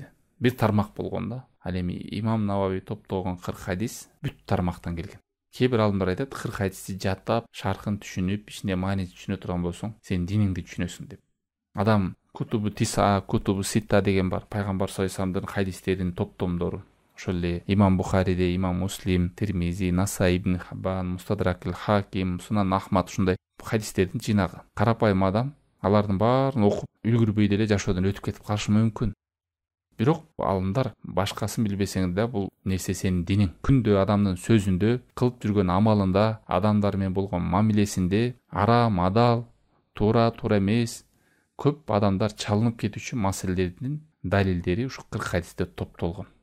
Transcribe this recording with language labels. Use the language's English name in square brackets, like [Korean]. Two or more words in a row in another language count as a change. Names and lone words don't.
[Kyrgyz] Бир тармак болгондо, ал эми имам Навави топтогон 40 хадис бүт тармактан келген. Кээ бир алымдар айтат, 40 хадисти жаттап, шархын түшүнүп, ичинде маанисин түшүнө турган болсоң, сен диниңди түшүнөсүң деп. Адам [Arabic] الكتب التسعة, الكتب الستة [Kyrgyz] деген бар, пайгамбар [Arabic] صلى الله عليه وسلم [Kyrgyz] хадистеринин топтомдору. Ошол эле имам Бухариде, имам Муслим, Тирмизи, Насаи ибн Хаббан, Мустадракил Хаким, Сунан Ахмад ушундай хадистердин жыйнагы. Карапайым адам алардын баарын окуп үлгүрбөй деле жашоодон өтүп кетип калышы мүмкүн. Бирок алымдар башкасын билбесең да бул нерсе сенин диниң. Күндө адамдын сөзүндө, кылып жүргөн амалында, адамдар менен болгон мамилесинде арам, адал, туура эмес көп адамдар чалынып кетүүчү маселелердин далилдери ушу 40 хадисте топтолгон.